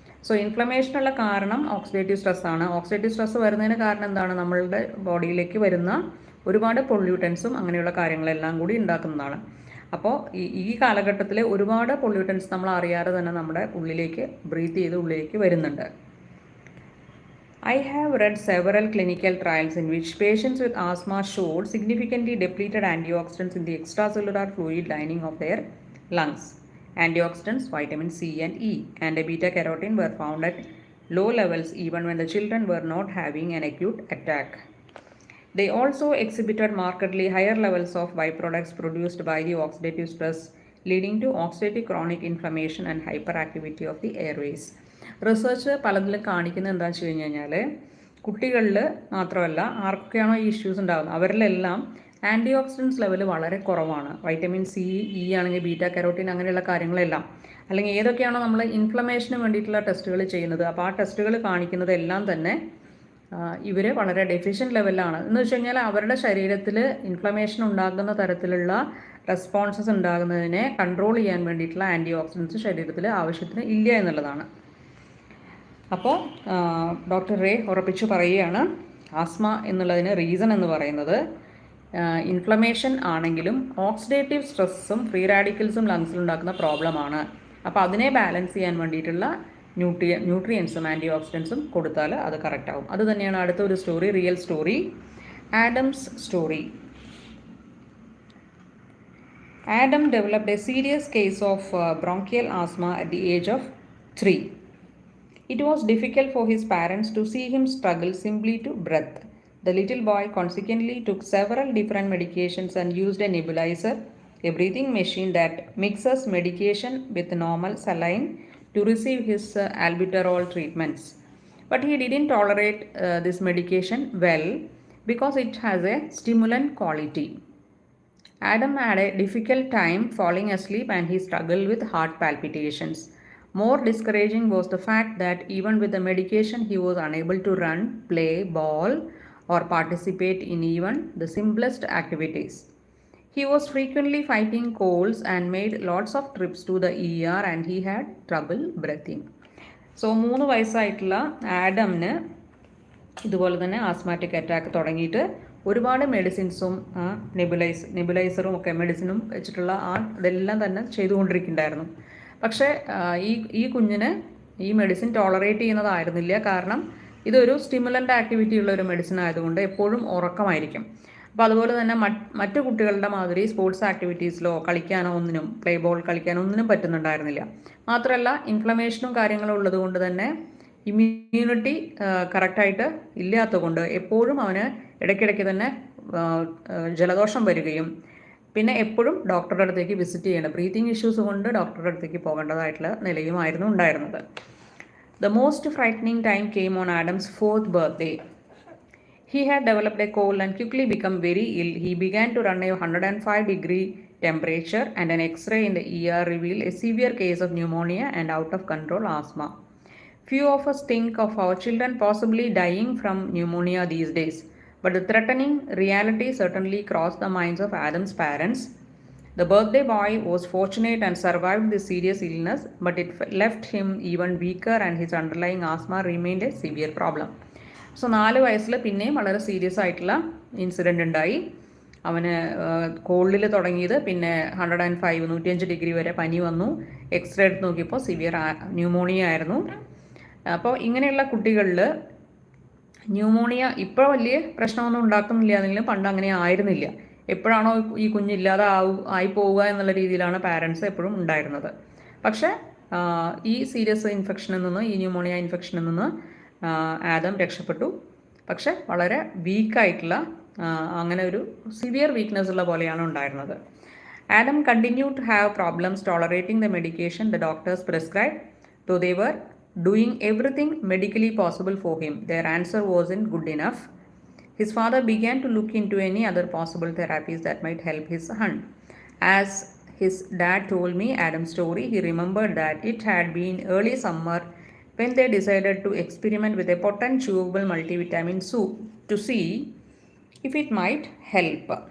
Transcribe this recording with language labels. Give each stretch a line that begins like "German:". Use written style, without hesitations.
Malayalam: So ഇൻഫ്ലമേഷനുള്ള കാരണം oxidative സ്ട്രെസ്സാണ്. Oxidative stress വരുന്നതിന് കാരണം എന്താണ്? നമ്മളുടെ ബോഡിയിലേക്ക് വരുന്ന ഒരുപാട് പൊല്യൂട്ടൻസും അങ്ങനെയുള്ള കാര്യങ്ങളെല്ലാം കൂടി ഉണ്ടാക്കുന്നതാണ്. അപ്പോൾ ഈ കാലഘട്ടത്തിൽ ഒരുപാട് പൊല്യൂട്ടൻസ് നമ്മൾ അറിയാതെ തന്നെ നമ്മുടെ ഉള്ളിലേക്ക് ബ്രീത്ത് ചെയ്ത് ഉള്ളിലേക്ക് വരുന്നുണ്ട്.
English: I have read several clinical trials in which patients with asthma showed significantly depleted antioxidants in the extracellular fluid lining of their lungs. Antioxidants, vitamin C and E, and a beta-carotene were found at low levels even when the children were not having an acute attack. They also exhibited markedly higher levels of byproducts produced by the oxidative stress, leading to oxidative chronic inflammation and hyperactivity of the airways.
Malayalam: Research പലതിലും കാണിക്കുന്നത് എന്താണെന്ന് വെച്ച് കഴിഞ്ഞ് കഴിഞ്ഞാൽ കുട്ടികളിൽ മാത്രമല്ല ആർക്കൊക്കെയാണോ ഈ issues ഉണ്ടാകുന്നത് അവരിലെല്ലാം ആൻറ്റി ഓക്സിഡൻസ് ലെവൽ വളരെ കുറവാണ്. വൈറ്റമിൻ സി, ഇ ആണെങ്കിൽ ബീറ്റാ കരോട്ടീൻ അങ്ങനെയുള്ള കാര്യങ്ങളെല്ലാം, അല്ലെങ്കിൽ ഏതൊക്കെയാണോ നമ്മൾ ഇൻഫ്ലമേഷന് വേണ്ടിയിട്ടുള്ള ടെസ്റ്റുകൾ ചെയ്യുന്നത് അപ്പോൾ ആ ടെസ്റ്റുകൾ കാണിക്കുന്നത് എല്ലാം തന്നെ ഇവർ വളരെ ഡെഫിഷ്യൻറ്റ് ലെവലിലാണ്. എന്ന് വെച്ച് കഴിഞ്ഞാൽ അവരുടെ ശരീരത്തിൽ ഇൻഫ്ലമേഷൻ ഉണ്ടാകുന്ന തരത്തിലുള്ള റെസ്പോൺസസ് ഉണ്ടാകുന്നതിനെ കൺട്രോൾ ചെയ്യാൻ വേണ്ടിയിട്ടുള്ള ആൻറ്റി ഓക്സിഡൻസ് ശരീരത്തിൽ ആവശ്യത്തിന് ഇല്ല എന്നുള്ളതാണ്. അപ്പോൾ ഡോക്ടർ റേ ഉറപ്പിച്ചു പറയുകയാണ്, ആസ്മ എന്നുള്ളതിന് റീസൺ എന്ന് പറയുന്നത് ഇൻഫ്ലമേഷൻ ആണെങ്കിലും ഓക്സിഡേറ്റീവ് സ്ട്രെസ്സും ഫ്രീ റാഡിക്കൽസും ലങ്സിലുണ്ടാക്കുന്ന പ്രോബ്ലമാണ്. അപ്പോൾ അതിനെ ബാലൻസ് ചെയ്യാൻ വേണ്ടിയിട്ടുള്ള ന്യൂട്രിയൻസും ആൻറ്റി ഓക്സിഡൻസും കൊടുത്താൽ അത് കറക്റ്റ് ആവും. അത് തന്നെയാണ് അടുത്ത ഒരു story, real story, Adams story.
English: Adam developed a serious case of bronchial asthma at the age of 3. It was difficult for his parents to see him struggle simply to breathe. The little boy consequently took several different medications and used a nebulizer, a breathing machine that mixes medication with normal saline, to receive his albuterol treatments. But he didn't tolerate this medication well because it has a stimulant quality. Adam had a difficult time falling asleep and he struggled with heart palpitations. More discouraging was the fact that even with the medication, he was unable to run, play ball, or participate in even the simplest activities. He was frequently fighting colds and made lots of trips to the ER and he had trouble breathing.
Malayalam: So 3 വയസ്സായിട്ടുള്ള ആഡമിന് ഇതുപോലെ തന്നെ asthmatic attack തുടങ്ങിയിട്ട് ഒരുപാട് മെഡിസിൻസും നെബുലൈസറും ഒക്കെ മെഡിസിനും വെച്ചിട്ടുള്ള ഇതെല്ലാം തന്നെ ചെയ്തുകൊണ്ടിരിക്കുന്നുണ്ടായിരുന്നു. പക്ഷേ ഈ കുഞ്ഞിന് ഈ മെഡിസിൻ ടോളറേറ്റ് ചെയ്യുന്നതായിരുന്നില്ല. കാരണം ഇതൊരു സ്റ്റിമുലൻ്റ് ആക്ടിവിറ്റി ഉള്ള ഒരു മെഡിസിൻ ആയതുകൊണ്ട് എപ്പോഴും ഉറക്കമായിരിക്കും. അപ്പോൾ അതുപോലെ തന്നെ മറ്റു കുട്ടികളുടെ മാതിരി സ്പോർട്സ് ആക്ടിവിറ്റീസിലോ കളിക്കാനോ ഒന്നിനും, പ്ലേ ബോൾ കളിക്കാനോ ഒന്നിനും പറ്റുന്നുണ്ടായിരുന്നില്ല. മാത്രമല്ല ഇൻഫ്ലമേഷനും കാര്യങ്ങളും ഉള്ളത് കൊണ്ട് തന്നെ ഇമ്മ്യൂണിറ്റി കറക്റ്റായിട്ട് ഇല്ലാത്തതുകൊണ്ട് എപ്പോഴും അവന് ഇടയ്ക്കിടയ്ക്ക് തന്നെ ജലദോഷം വരികയും പിന്നെ എപ്പോഴും ഡോക്ടറുടെ അടുത്തേക്ക് വിസിറ്റ് ചെയ്യണം, ബ്രീത്തിങ് ഇഷ്യൂസ് കൊണ്ട് ഡോക്ടറുടെ അടുത്തേക്ക് പോകേണ്ടതായിട്ടുള്ള നിലയുമായിരുന്നു ഉണ്ടായിരുന്നത്.
English: The most frightening time came on Adam's 4th birthday. He had developed a cold and quickly become very ill. He began to run a 105-degree temperature and an X-ray in the ER revealed a severe case of pneumonia and out-of-control asthma. Few of us think of our children possibly dying from pneumonia these days, but the threatening reality certainly crossed the minds of Adam's parents. The birthday boy was fortunate and survived this serious illness, but it left him even weaker and his underlying asthma remained a severe problem.
Malayalam: So 4 വയസ്സിൽ പിന്നെയും വളരെ serious ആയിട്ടുള്ള incident ഉണ്ടായി. അവന് കോൾഡിൽ തുടങ്ങിയത് പിന്നെ 105 degree വരെ പനി വന്നു. എക്സ്റേ എടുത്ത് നോക്കിയപ്പോൾ സിവിയർ ന്യൂമോണിയ ആയിരുന്നു. അപ്പോൾ ഇങ്ങനെയുള്ള കുട്ടികളിൽ ന്യൂമോണിയ ഇപ്പോൾ വലിയ പ്രശ്നമൊന്നും ഉണ്ടാക്കുന്നില്ല എന്നെങ്കിലും പണ്ട് അങ്ങനെ ആയിരുന്നില്ല. എപ്പോഴാണോ ഈ കുഞ്ഞില്ലാതെ ആയി പോവുക എന്നുള്ള രീതിയിലാണ് പാരൻസ് എപ്പോഴും ഉണ്ടായിരുന്നത്. പക്ഷേ ഈ സീരിയസ് ഇൻഫെക്ഷനിൽ നിന്ന്, ഈ ന്യൂമോണിയ ഇൻഫെക്ഷനിൽ നിന്ന് ആദം രക്ഷപ്പെട്ടു. പക്ഷെ വളരെ വീക്കായിട്ടുള്ള അങ്ങനെ ഒരു സിവിയർ വീക്ക്നെസ് ഉള്ള പോലെയാണ് ഉണ്ടായിരുന്നത്.
English: Adam continue to have problems tolerating the medication the doctors prescribe. Though they were doing everything medically possible for him, their answer wasn't good enough. His father began to look into any other possible therapies that might help his son. As his dad told me Adam's story, he remembered that it had been early summer when they decided to experiment with a potent chewable multivitamin soup to see if it might help.